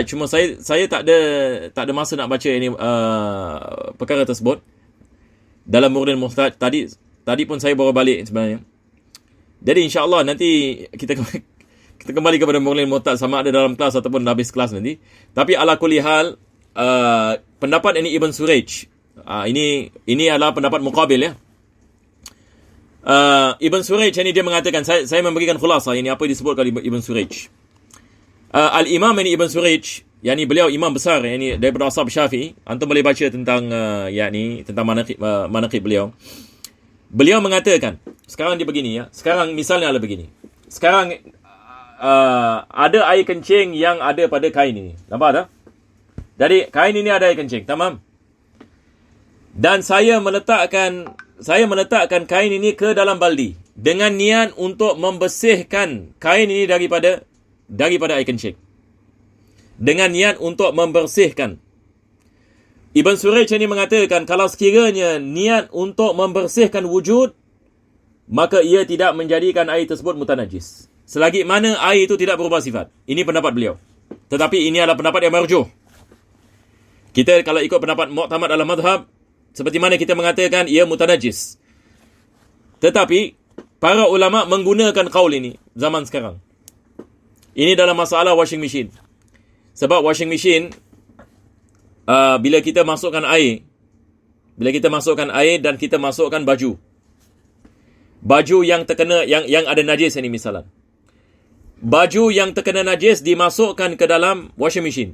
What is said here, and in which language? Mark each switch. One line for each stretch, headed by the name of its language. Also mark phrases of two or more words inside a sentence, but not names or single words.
Malay: Cuma saya tak ada masa nak baca ini perkara tersebut dalam Mughnil Muhtaj. Tadi pun saya baru balik sebenarnya. Jadi
Arabic: إن شاء الله
Malay: nanti kita kembali kepada Mughnil Muhtaj sama ada dalam kelas ataupun habis kelas nanti. Tapi
Arabic: على كل حال
Malay: pendapat ini Ibn Suraj. Ini adalah pendapat muqabil ya. Ibn Suraj ini dia mengatakan, saya memberikan khulasa ini apa disebutkan Ibn Suraj. Al-Imam ini Ibn Suraj, beliau imam besar daripada ashab Syafi'i. Antum boleh baca tentang tentang manaqib beliau. Beliau mengatakan, sekarang dia begini ya. Sekarang misalnya adalah begini. Sekarang ada air kencing yang ada pada kain ini. Nampak tak? Jadi kain ini ada air kencing, tamam? Dan saya meletakkan kain ini ke dalam baldi dengan niat untuk membersihkan kain ini daripada air kencing. Dengan niat untuk membersihkan. Ibn Suraj ini mengatakan kalau sekiranya niat untuk membersihkan wujud, maka ia tidak menjadikan air tersebut mutanajis. Selagi mana air itu tidak berubah sifat. Ini pendapat beliau. Tetapi ini adalah pendapat yang marjuh. Kita kalau ikut pendapat mu'tamad dalam madhab, seperti mana kita mengatakan ia mutanajis. Tetapi para ulama menggunakan qaul ini zaman sekarang. Ini dalam masalah
English: washing machine.
Malay: Sebab
English: washing machine
Malay: bila kita masukkan air dan kita masukkan baju yang terkena yang ada najis ini misalan. Baju yang terkena najis dimasukkan ke dalam
English: washing machine.